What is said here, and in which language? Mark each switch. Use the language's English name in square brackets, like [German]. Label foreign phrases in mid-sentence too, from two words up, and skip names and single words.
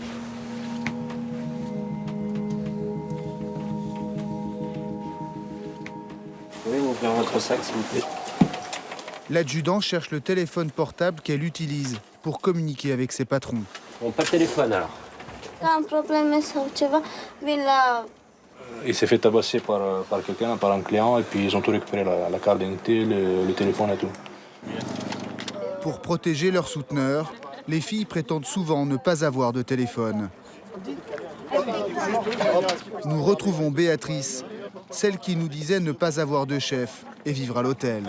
[French] Pouvez-vous ouvrir votre sac, s'il vous plaît? L'adjudant cherche le téléphone portable qu'elle utilise pour communiquer avec ses patrons. Bon, pas de téléphone alors. Un problème [Romanian] sau ceva, vin la... [French] Il s'est fait tabasser par quelqu'un, par un client, et puis ils ont tout récupéré, la carte d'identité, le téléphone et tout. Pour protéger leurs souteneurs, les filles prétendent souvent ne pas avoir de téléphone. Nous retrouvons Béatrice, celle qui nous disait ne pas avoir de chef et vivre à l'hôtel.